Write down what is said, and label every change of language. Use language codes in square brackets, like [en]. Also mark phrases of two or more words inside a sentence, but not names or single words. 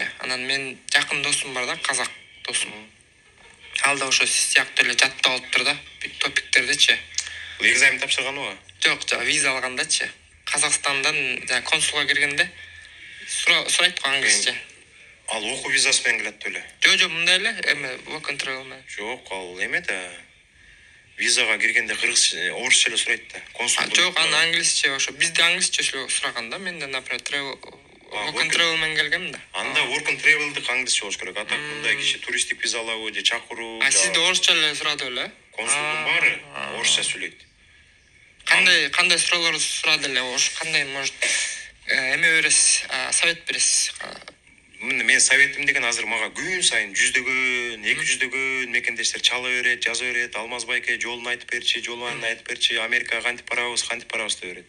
[ky] Анан мен жакын досум бар да, казак досум. Ал да ошо сиз сыяктуу эле жаттап алыптыр да, бүт топиктердичи. Бул экзамен тапшырганбы? Жок, виза алгандачы. Казакстандан консулга киргенде сурайт го англисче. Ал окуу визасы менен келет эле. Жок, мындай эле, эме [en] work and travel [ky] менен. Жок, ал эме да. Визага киргенде кыргызча, орусча эле сурайт да. Консул. Жок, аны англисче, ошо бизде англисче сураган да, менден например [en] work and travel [ky] менен келгем да. Анда [en] work and travel'ды [ky] англисче болуш керек. Атак мындай киши туристтик виза алабы же чакыруу. Сизде орусча эле сурады эле? Консулдун баары орусча сүйлөйт. Кандай суроолор сурады эле, ошо кандай может эме бересиз, совет бересиз? Мен советим деген азыр мага күн сайын 100дөгөн, 200дөгөн мекендештер чала берет, жаза берет, Алмаз байке жолун айтып берчи, жолун айтып берчи, Америкага кантип барабыз деп берет.